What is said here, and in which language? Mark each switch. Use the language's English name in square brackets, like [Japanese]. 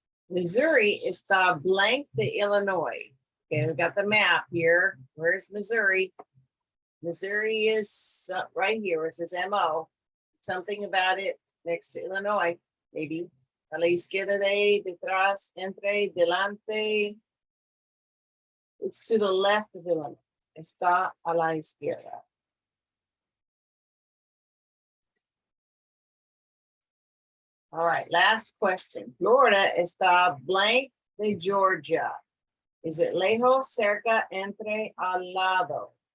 [Spanish] Missouri está blank de Illinois. [English] Okay, we've got the map here. Where's Missouri? Missouri is right here. It says MO. Something about it next to Illinois, maybe. [Spanish] A la izquierda de, detrás, entre, delante. [English] It's to the left of Illinois. [Spanish] Está a la izquierda. [English] All right, last question. [Spanish] Florida está blank de Georgia. [English] Is it [Spanish] lejos, cerca, entre, al lado?